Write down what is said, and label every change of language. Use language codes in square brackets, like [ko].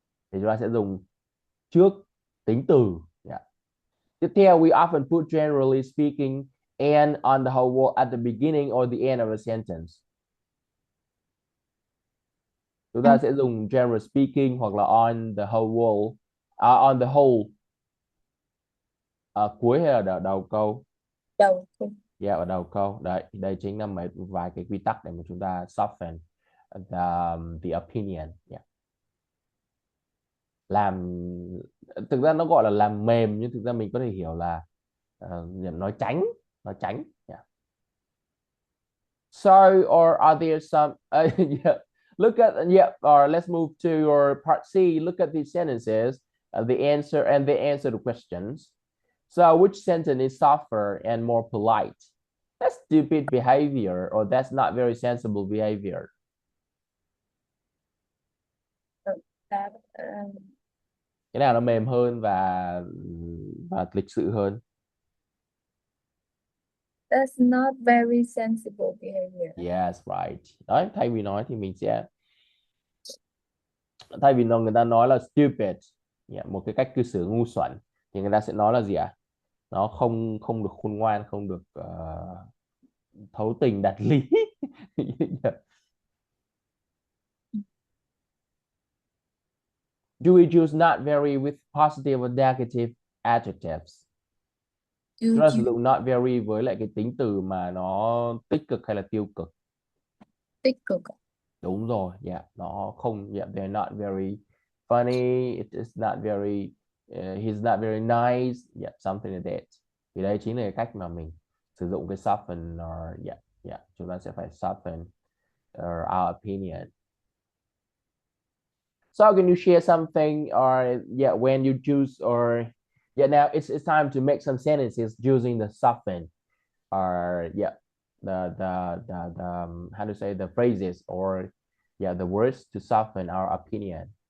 [vi] Thì chúng ta sẽ dùng trước tính từ. [en] Yeah. [vi] Tiếp theo, [en] we often put generally speaking and on the whole world at the beginning or the end of a sentence. [vi] Chúng ta sẽ dùng [en] generally speaking [vi] hoặc là [en] on the whole world, on the whole [vi] cuối hay là đầu câu. Đầu. Yeah, ở đầu câu. Đây chính là mấy vài cái quy tắc để mà chúng ta [en] soften the opinion. [vi] Yeah. Làm thực ra nó gọi là làm mềm, nhưng thực ra mình có thể hiểu là nói tránh, nói tránh. [en] Yeah. So, or are there some yeah, look at, yeah, or let's move to your part C. Look at these sentences, the answer and the answer to questions. So which sentence is softer and more polite? That's stupid behavior, or that's not very sensible behavior. That, [vi] Cái nào nó mềm hơn và lịch sự hơn? [en] that's not very sensible behavior. Yes, right. [vi] Đấy, thay vì nói thì mình sẽ, thay vì người ta nói là stupid, yeah, một cái cách cư xử ngu xuẩn, thì người ta sẽ nói là gì ạ? Nó không không được khôn ngoan, không được thấu tình đạt lý. [en] Yeah. Do we use not very with positive or negative adjectives? [vi] Chúng ta sử dụng not very với lại cái tính từ mà nó tích cực hay là tiêu cực? Tích cực. Đúng rồi, [en] yeah, [vi] nó không, [en] yeah, they're not very funny, it is not very, he's not very nice, yeah, something like that. [vi] Thì đây chính là cái cách mà mình sử dụng cái soften, or yeah, chúng ta sẽ phải [en] soften our opinion. So can you share something, or yeah, when you choose, or yeah, now it's time to make some sentences using the soften, or yeah, the how to say, the phrases, or yeah, the words to soften our opinion.